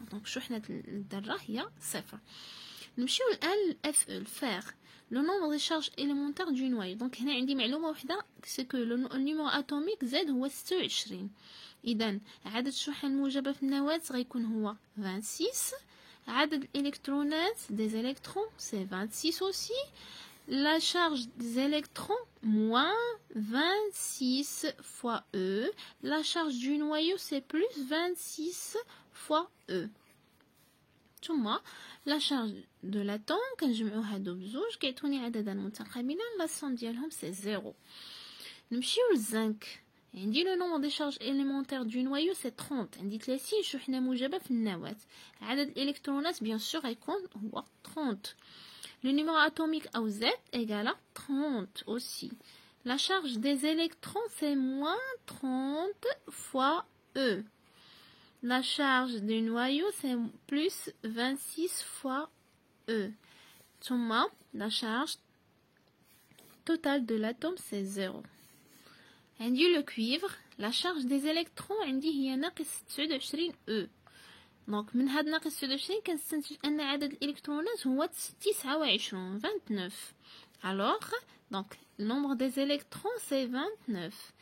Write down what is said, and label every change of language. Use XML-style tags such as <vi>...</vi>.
<ar>دونك شحنة الذرة هي 0. نمشيو الآن للاف او الفاغ.</ar> <fr>لو نومبر دي شارج إليمونتير دو نوايو.</fr> <ar>دونك هنا عندي معلومة وحدة</ar> <fr>سي كو لو نيميرو اتوميك</fr> <ar>زد هو 26. إذا عدد الشحن الموجبة في النواة غيكون هو 26. عدد الإلكترونات</ar> <fr>des électrons c'est 26 aussi. La charge des électrons moins 26 fois E. La charge du noyau c'est plus 26 fois E.</fr> <ar>ثم</ar> <fr>la charge de l'atome</fr> <ar>كنجمعو هادو بزوج كيعطوني عددان متقابلان. لا سوم ديالهم سي 0. نمشيو للزنك. عندي</ar> <fr>لو نومبر دي شارج إليمونتير دو نوايو سي 30.</fr> <ar>عندي 30 شحنة موجبة في النواة. عدد الإلكترونات بيان سور غيكون هو 30.</ar> <fr>Le numéro atomique au Z égale à 30 aussi. La charge des électrons, c'est moins 30 fois E. La charge du noyau, c'est plus 26 fois E.</fr> <ar>ثم,</ar> <fr>la charge totale de l'atome, c'est 0.</fr> <ar>عندي</ar> <fr>le cuivre, la charge des électrons</fr> <ar>عندي هي ناقص 29 E. دونك من هاد ناقص 29 كنستنتج ان عدد الالكترونات هو 29 29. الوغ دونك</ar> <fr>النومبر دي زيليكترون سي 29.</fr>